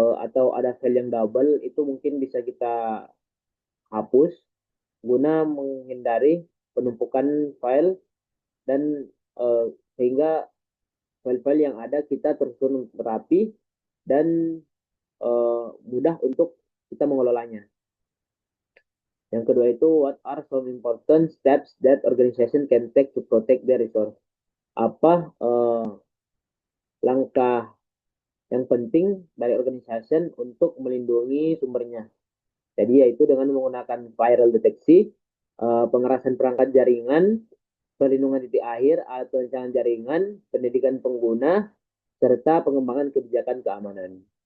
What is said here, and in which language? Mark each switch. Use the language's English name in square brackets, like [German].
[Indonesian] atau ada file yang double, itu mungkin bisa kita hapus guna menghindari penumpukan file dan sehingga file-file yang ada kita tersusun rapi dan mudah untuk kita mengelolanya. [English] Yang kedua itu, what are some important steps that organization can take to protect their resource? [Indonesian] Apa langkah yang penting dari organisasi untuk melindungi sumbernya? Jadi yaitu dengan menggunakan viral deteksi, pengerasan perangkat jaringan, perlindungan titik akhir atau rancangan jaringan, pendidikan pengguna, serta pengembangan kebijakan keamanan.